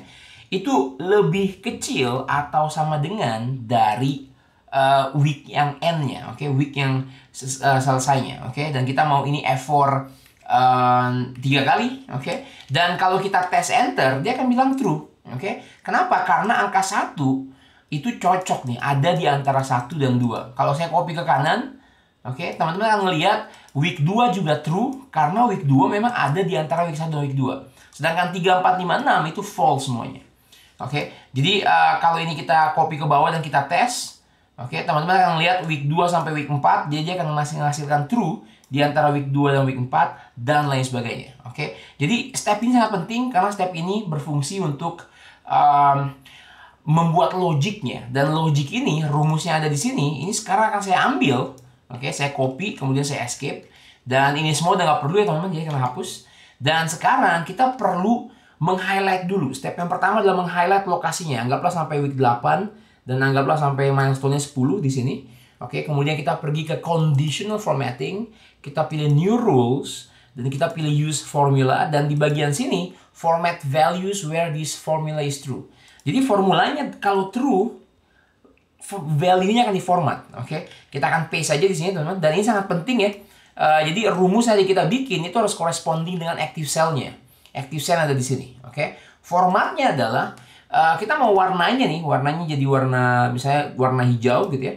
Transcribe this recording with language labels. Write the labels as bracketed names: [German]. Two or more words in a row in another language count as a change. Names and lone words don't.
[Indonesian] Itu lebih kecil atau sama dengan dari week yang N-nya, week yang selesainya, dan kita mau ini F4 3 kali, dan kalau kita tes enter, dia akan bilang true, Kenapa? Karena angka 1 itu cocok nih, ada di antara 1 dan 2. Kalau saya copy ke kanan, teman-teman akan melihat week 2 juga true, karena week 2 memang ada di antara week 1 dan week 2. Sedangkan 3, 4, 5, 6 itu false semuanya. Jadi kalau ini kita copy ke bawah dan kita tes, teman-teman akan lihat week 2 sampai week 4, dia akan menghasilkan true di antara week 2 dan week 4 dan lain sebagainya. Jadi step ini sangat penting karena step ini berfungsi untuk membuat logiknya, dan logik ini rumusnya ada di sini. Ini sekarang akan saya ambil, saya copy kemudian saya escape, dan ini semua udah nggak perlu ya teman-teman, jadi akan hapus. Dan sekarang kita perlu meng-highlight dulu. Step yang pertama adalah meng-highlight lokasinya. Anggaplah sampai week 8 dan anggaplah sampai milestone-nya 10 di sini. Oke, kemudian kita pergi ke [English] conditional formatting, [Indonesian] kita pilih [English] new rules, [Indonesian] dan kita pilih [English] use formula, [Indonesian] dan di bagian sini [English] format values where this formula is true. [Indonesian] Jadi formulanya kalau true, value-nya akan diformat. Oke, kita akan paste saja di sini teman-teman, dan ini sangat penting ya. Jadi rumus yang kita bikin itu harus corresponding dengan [English] active cell-nya. Active cell [Indonesian] ada di sini. Oke, formatnya adalah kita mau warnanya nih, warnanya jadi warna misalnya warna hijau gitu ya.